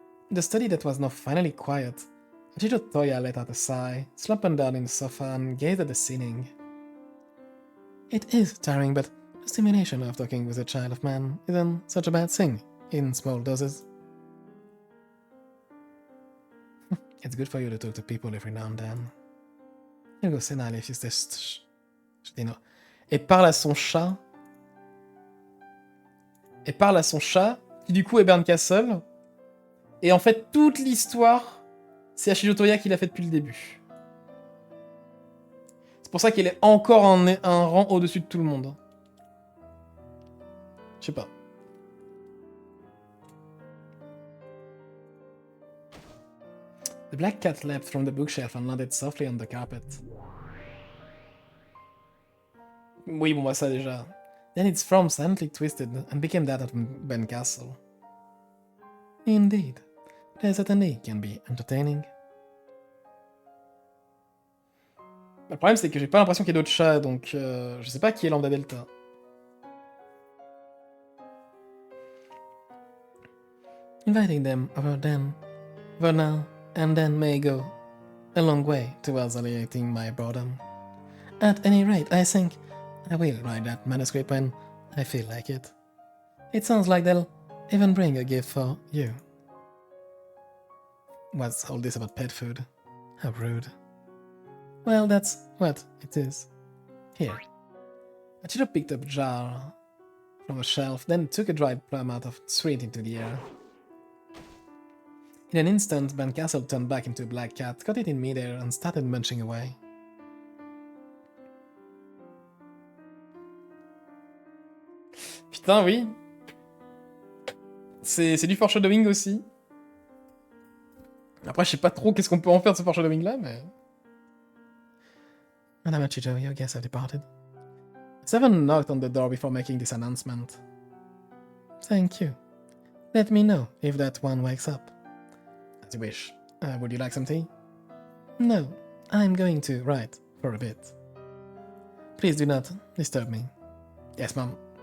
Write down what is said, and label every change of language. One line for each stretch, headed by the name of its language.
English: In the study that was now finally quiet, Achito Toya let out a sigh, slumped down in the sofa and gazed at the ceiling. It is tiring, but the stimulation of talking with a child of man isn't such a bad thing, in small doses. It's good for you to talk to people every now and then.
French: Il go senale if this et parle à son chat. Et parle à son chat, qui du coup est Bernd Castle. Et en fait, toute l'histoire, c'est Achito Toya qui l'a fait depuis le début. C'est pour ça qu'il est encore un rang au-dessus de tout le monde. Je sais pas.
English: The black cat leapt from the bookshelf and landed softly on the carpet.
French: Oui, bon, bah ça déjà.
English: Then its form silently twisted and became that of Ben Castle. Indeed, they certainly can be entertaining.
French: Le problème, c'est que j'ai pas l'impression qu'il y ait d'autres chats, donc je sais pas qui est Lambda Delta.
English: Inviting them over now, and then may go a long way towards alleviating my boredom. At any rate, I think I will write that manuscript when I feel like it. It sounds like they'll even bring a gift for you. What's all this about pet food? How rude. Well, that's what it is. Here. Achiro picked up a jar from a shelf, then took a dried plum out of straight into the air. In an instant, Ben Castle turned back into a black cat, caught it in midair, and started munching away.
French: Putain, oui. C'est du foreshadowing aussi. Après, je sais pas trop qu'est-ce qu'on peut en faire de ce foreshadowing là, mais...
English: Madame Achiro, your guests have departed. Seven knocked on the door before making this announcement. Thank you. Let me know if that one wakes up. As you wish. Would you like some tea? No, I'm going to write for a bit. Please do not disturb me. Yes, Mom.